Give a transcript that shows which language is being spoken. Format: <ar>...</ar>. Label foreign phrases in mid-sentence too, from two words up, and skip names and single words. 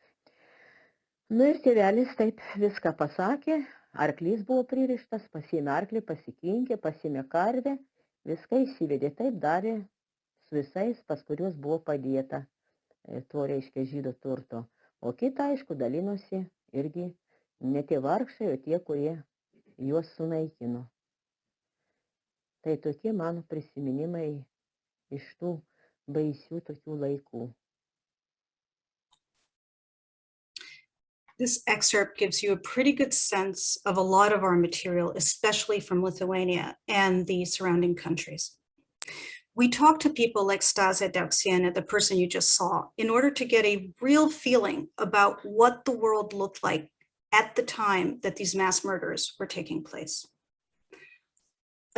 <lt>Nu ir tėvelis taip viską pasakė, arklys buvo pririštas, pasiėmė arklį, pasikinkė, pasiėmė karvę, viską įsivedė, taip darė su visais, pas kuriuos buvo padėta to, reiškia, žydų turto. O kita, aišku, dalinosi irgi ne tie vargšai, o tie, kurie juos sunaikino. Tai tokie mano prisiminimai iš tų baisių tokių laikų.</lt> <en>This excerpt gives you a pretty good sense of a lot of our material, especially from Lithuania and the surrounding countries. We talked to people like Stasė Dauksienė, the person you just saw, in order to get a real feeling about what the world looked like at the time that these mass murders were taking place.</en>